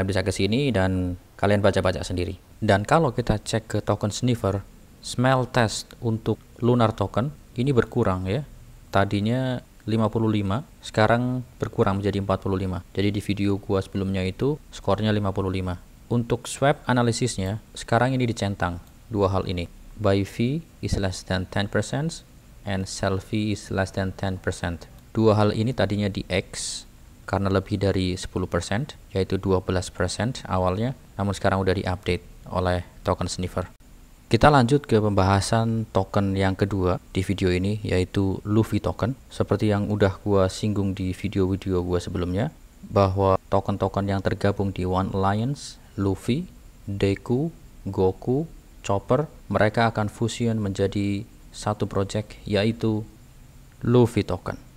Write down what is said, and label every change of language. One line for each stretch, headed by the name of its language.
Indonesian: Kalian bisa ke sini dan kalian baca-baca sendiri. Dan kalau kita cek ke token sniffer, smell test untuk Lunar token ini berkurang ya. Tadinya 55, sekarang berkurang menjadi 45. Jadi di video gua sebelumnya itu skornya 55. Untuk swap analisisnya, sekarang ini dicentang dua hal ini.
English: Buy fee is less than 10% and sell fee is less than 10%.
Indonesian: Dua hal ini tadinya di X karena lebih dari 10%, yaitu 12% awalnya, namun sekarang udah diupdate oleh token sniffer. Kita lanjut ke pembahasan token yang kedua di video ini, yaitu Luffy token. Seperti yang udah gua singgung di video-video gua sebelumnya, bahwa token-token yang tergabung di One Alliance, Luffy, Deku, Goku, Chopper, mereka akan fusion menjadi satu project, yaitu Luffy token.